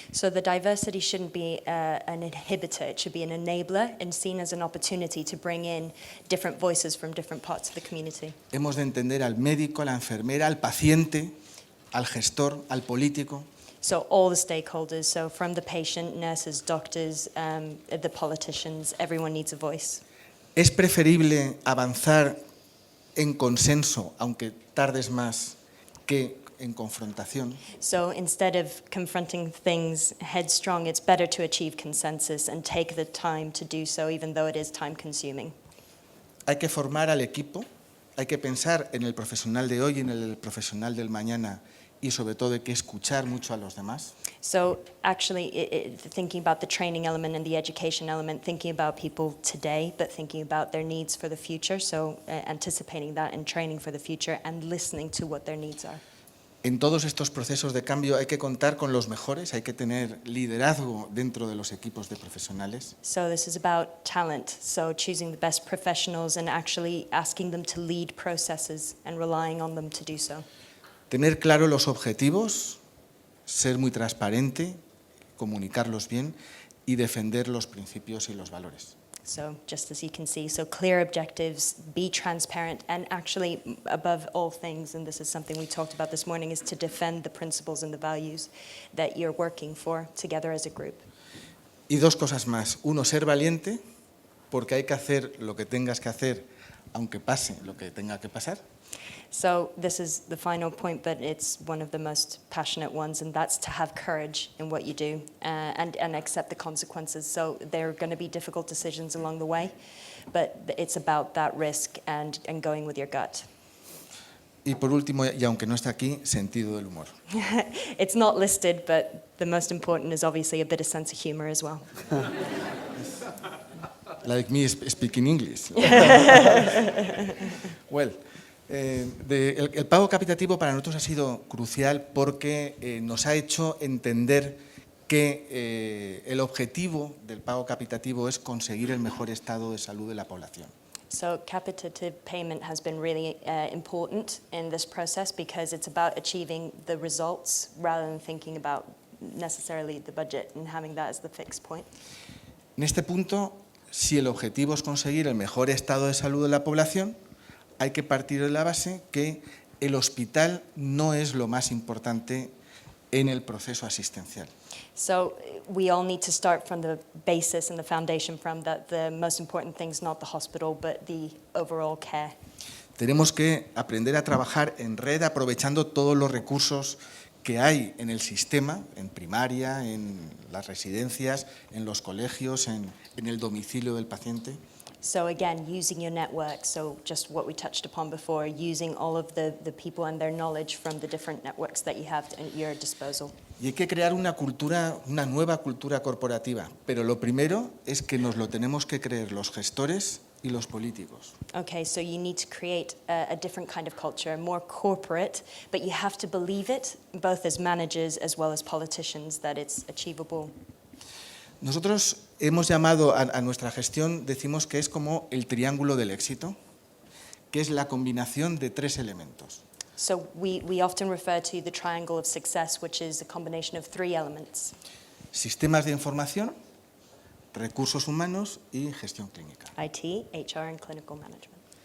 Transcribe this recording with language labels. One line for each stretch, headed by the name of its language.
English: So the diversity shouldn't be an inhibitor, it should be an enabler and seen as an opportunity to bring in different voices from different parts of the community.
Spanish: Hemos de entender al médico, a la enfermera, al paciente, al gestor, al político.
English: So all the stakeholders, so from the patient, nurses, doctors, the politicians, everyone needs a voice.
Spanish: Es preferible avanzar en consenso, aunque tardes más, que en confrontación.
English: So instead of confronting things headstrong, it's better to achieve consensus and take the time to do so, even though it is time consuming.
Spanish: Hay que formar al equipo, hay que pensar en el profesional de hoy y en el profesional del mañana, y sobre todo hay que escuchar mucho a los demás.
English: So actually thinking about the training element and the education element, thinking about people today, but thinking about their needs for the future, so anticipating that and training for the future and listening to what their needs are.
Spanish: En todos estos procesos de cambio hay que contar con los mejores, hay que tener liderazgo dentro de los equipos de profesionales.
English: So this is about talent, so choosing the best professionals and actually asking them to lead processes and relying on them to do so.
Spanish: Tener claro los objetivos, ser muy transparente, comunicarlos bien y defender los principios y los valores.
English: So just as you can see, so clear objectives, be transparent, and actually, above all things, and this is something we talked about this morning, is to defend the principles and the values that you're working for together as a group.
Spanish: Y dos cosas más. Uno, ser valiente, porque hay que hacer lo que tengas que hacer, aunque pase lo que tenga que pasar.
English: So this is the final point, but it's one of the most passionate ones, and that's to have courage in what you do and accept the consequences. So there are going to be difficult decisions along the way, but it's about that risk and going with your gut.
Spanish: Y por último, y aunque no está aquí, sentido del humor.
English: It's not listed, but the most important is obviously a bit of sense of humor as well. Like me speaking English.
Spanish: Well, el pago capitativo para nosotros ha sido crucial porque nos ha hecho entender que el objetivo del pago capitativo es conseguir el mejor estado de salud de la población.
English: So capitative payment has been really important in this process because it's about achieving the results rather than thinking about necessarily the budget and having that as the fixed point.
Spanish: En este punto, si el objetivo es conseguir el mejor estado de salud de la población, hay que partir de la base que el hospital no es lo más importante en el proceso asistencial.
English: So we all need to start from the basis and the foundation from that the most important thing is not the hospital but the overall care.
Spanish: Tenemos que aprender a trabajar en red aprovechando todos los recursos que hay en el sistema, en primaria, en las residencias, en los colegios, en el domicilio del paciente.
English: So again, using your network, so just what we touched upon before, using all of the people and their knowledge from the different networks that you have at your disposal.
Spanish: Y hay que crear una nueva cultura corporativa, pero lo primero es que nos lo tenemos que creer los gestores y los políticos.
English: Okay, so you need to create a different kind of culture, more corporate, but you have to believe it, both as managers as well as politicians, that it's achievable.
Spanish: Nosotros hemos llamado a nuestra gestión, decimos que es como el triángulo del éxito, que es la combinación de tres elementos.
English: So we often refer to the triangle of success, which is a combination of three elements.
Spanish: Sistemas de información, recursos humanos y gestión clínica.
English: IT, HR, and clinical management.